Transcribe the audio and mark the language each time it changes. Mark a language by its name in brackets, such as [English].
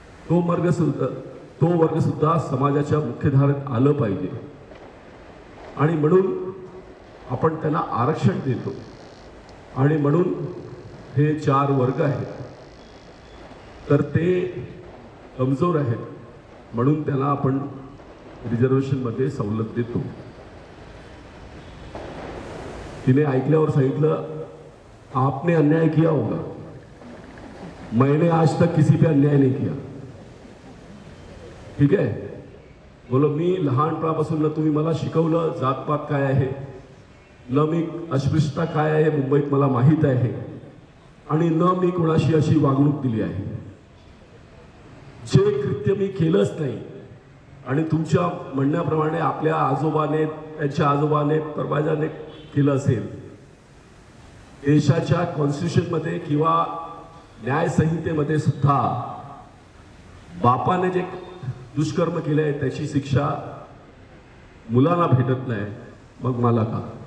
[Marathi] तो वर्ग सुद्धा समाजाच्या मुख्यधारेत आलं पाहिजे आणि म्हणून आपण त्यांना आरक्षण देतो. आणि म्हणून हे 4 वर्ग आहेत, तर ते कमजोर आहेत म्हणून त्यांना आपण रिझर्वेशनमध्ये सवलत देतो. तिने ऐकल्यावर सांगितलं [Hindi] आपने अन्याय किया होगा, मैंने आज तक किसी पे अन्याय नहीं किया. [Marathi] ठीक आहे. बोलो मी लहानपणापासून ना तुम्ही मला शिकवलं जातपात काय आहे, न मी अस्पृश्यता काय आहे मुंबईत मला माहीत आहे, आणि न मी कोणाशी अशी वागणूक दिली आहे. जे कृत्य मी केलंच नाही आणि तुमच्या म्हणण्याप्रमाणे आपल्या आजोबाने, त्यांच्या आजोबाने, परवाजाने केलं असेल, देशाच्या कॉन्स्टिट्यूशनमध्ये किंवा न्यायसंहितेमध्ये सुद्धा बापाने जे दुष्कर्म केले आहे त्याची शिक्षा मुलांना भेटत नाही, मग मला का.